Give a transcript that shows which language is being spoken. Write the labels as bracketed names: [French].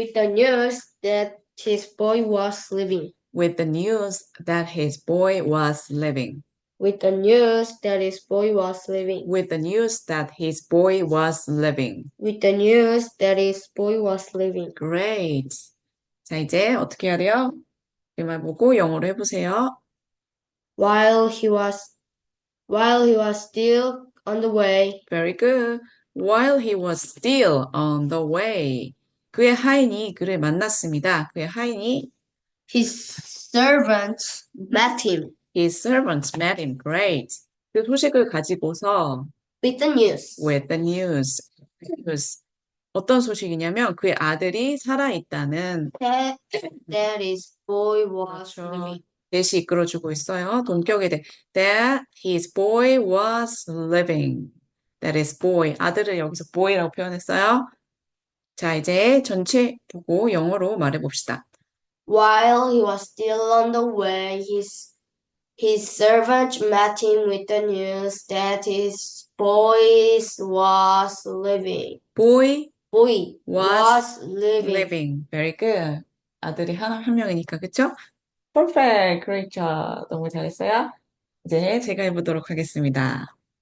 [English] With the news that his boy was living. With the news that his boy was living. With the news that his boy was living. With the news that his boy was living. With the news that his boy was living. Great. [Korean] 자, 이제 어떻게 해야 돼요? 이 말 보고 영어로 해보세요. [English] While he was still on the way. Very good. While he was still on the way. [Korean] 그의 하인이 그를 만났습니다. 그의 하인이 [English] His servants met him. His servants met him. Great. [Korean] 그 소식을 가지고서 [English] With the news. with the news. [Korean] 어떤 소식이냐면 그의 아들이 살아있다는 [English] That his boy was [Korean] 그렇죠. [English] living. [Korean] 대시 이끌어주고 있어요. 동격에 대해 [English] that his boy was living. That his boy. [Korean] 아들을 여기서 boy라고 표현했어요. 자, 이제 전체 보고 영어로 말해봅시다. [English] While he was still on the way, his servant met him with the news that his boy was living. Boy Boy was was living. living. Very good. [Korean] 아들이 한 명이니까, 그쵸? [English] Perfect. Great job. [Korean] 너무 잘했어요. 이제 제가 해보도록 하겠습니다.